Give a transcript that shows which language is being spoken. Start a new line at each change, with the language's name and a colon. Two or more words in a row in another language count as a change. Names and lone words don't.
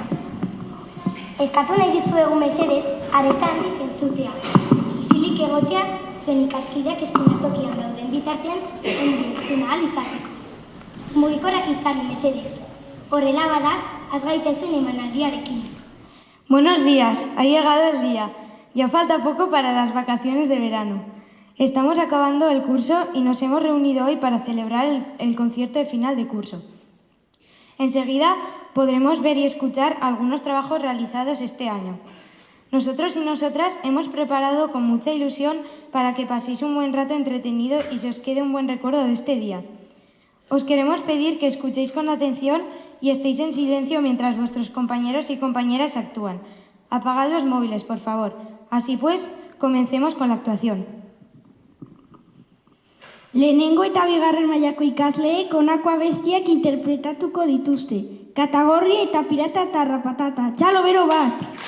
Basque: Eskatu nahi dizuegu mesedez, areta handiz entzutea. Isilik egotea, zen ikaskideak eszenatokian dauden bitartean ondo entzun ahal izateko. Mugikorak itzali mesedez. Horrela bada, has gaitezen emanaldiarekin.
Spanish: Buenos días, ha llegado el día. Ya falta poco para las vacaciones de verano. Estamos acabando el curso y nos hemos reunido hoy para celebrar el concierto de final de curso. Enseguida podremos ver y escuchar algunos trabajos realizados este año. Nosotros y nosotras hemos preparado con mucha ilusión para que paséis un buen rato entretenido y se os quede un buen recuerdo de este día. Os queremos pedir que escuchéis con atención y estéis en silencio mientras vuestros compañeros y compañeras actúan. Apagad los móviles, por favor. Así pues, comencemos con la actuación.
Basque: Lehenengo eta bigarren mailako ikasleek honako abestiak interpretatuko dituzte. Katagorri eta pirata eta rapatata. Txalo bero bat!